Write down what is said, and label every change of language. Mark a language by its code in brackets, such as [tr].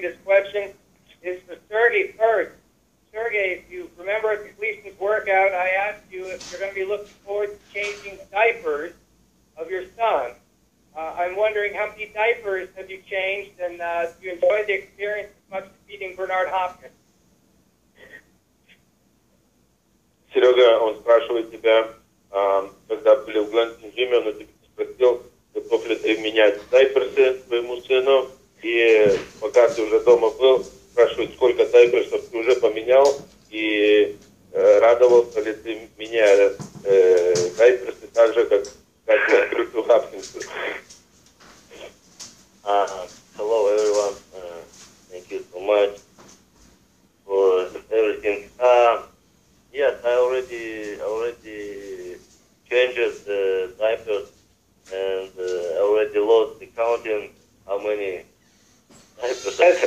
[en] This question is for Sergey first. Sergey, if you remember at the Gleason's workout, I asked you if you're going to be looking forward to changing diapers of your son. I'm wondering how many diapers have you changed, and do you enjoy the experience as much as beating Bernard Hopkins? [ru] Серега, он спрашивает тебя, когда были в Глэнсин Джиме, он тебя спросил, готов ли ты менять дайперсы своему сыну, и пока ты уже дома был, спрашивает, сколько дайперсов ты уже поменял, и радовался ли ты, меняя дайперсы так же, как Крису Хопкинсу. [en] Hello everyone, thank you so much for everything. Yes, I already changed the diapers, and I already lost the counting how many diapers